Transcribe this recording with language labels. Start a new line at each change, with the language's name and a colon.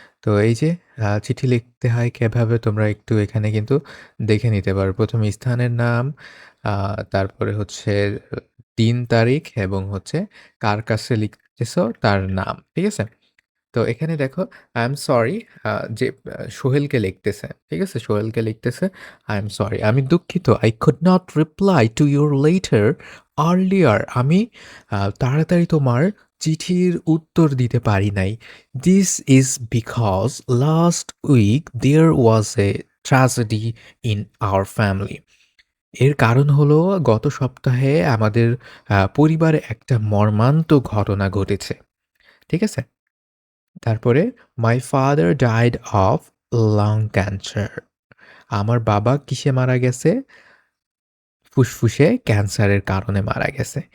Bangla: তো এই যে চিঠি লিখতে হয় কিভাবে তোমরা একটু এখানে কিন্তু দেখে নিতে পারো। ১ম এ স্থানের নাম, আ তারপরে হচ্ছে দিন, তারিখ এবং হচ্ছে কার কাছে লিখতেছো তার নাম, ঠিক আছে? তো এখানে দেখো
English: I am sorry
Bangla: আ যে সোহেলকে লিখতেছে। ঠিক আছে? সোহেলকে লিখতেছে,
English: "I am sorry.
Bangla: আমি দুঃখিত।
English: I could not reply to your letter earlier."
Bangla: আমি তাড়াতাড়ি তোমার চিঠির উত্তর দিতে পারি নাই।
English: This is because last week there was a tragedy in our family.
Bangla: এর কারণ হলো গত সপ্তাহে আমাদের পরিবারে একটা মর্মান্তিক ঘটনা ঘটেছে। ঠিক আছে? তারপরে
English: My father died of lung cancer.
Bangla: আমার বাবা কিসে মারা গেছে? ফুসফুসে ক্যান্সারের কারণে মারা গেছে।